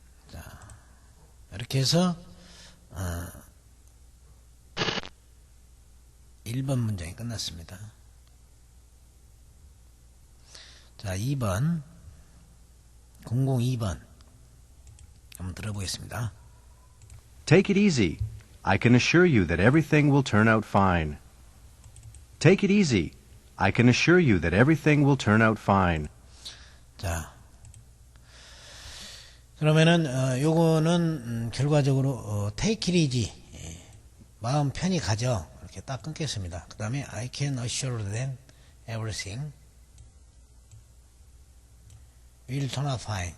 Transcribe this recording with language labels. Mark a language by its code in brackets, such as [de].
[ko] 자, 이렇게 해서 1번 문장이 끝났습니다. 자, 2번 002번 한번 들어보겠습니다. [en] Take it easy. I can assure you that everything will turn out fine. Take it easy. I can assure you that everything will turn out fine. [ko] 자, 그러면은 요거는 결과적으로 [en] take it easy. [ko] 마음 편히 가져. 이렇게 딱 끊겠습니다. 그 다음에 [en] I can assure that everything will turn out fine.